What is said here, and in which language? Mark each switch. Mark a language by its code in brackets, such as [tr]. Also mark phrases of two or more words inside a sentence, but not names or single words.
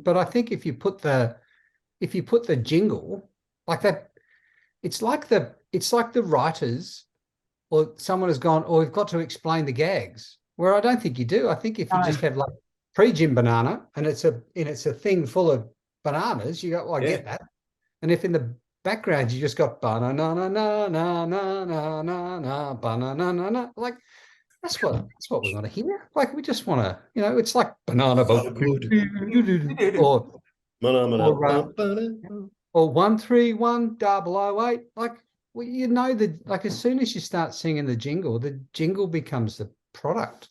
[en] But I think if you put the jingle like that, it's like the writers or someone has gone, oh, we've got to explain the gags. Where I don't think you do. I think if you just have like pre-gym banana and it's a thing full of bananas, you go, well, I get that. And if in the background you just got banana na na na na na na na banana na na, like that's what we want to hear. Like we just want to, you know, it's like banana boat or 131008. Like well, you know like as soon as you start singing the jingle becomes the product.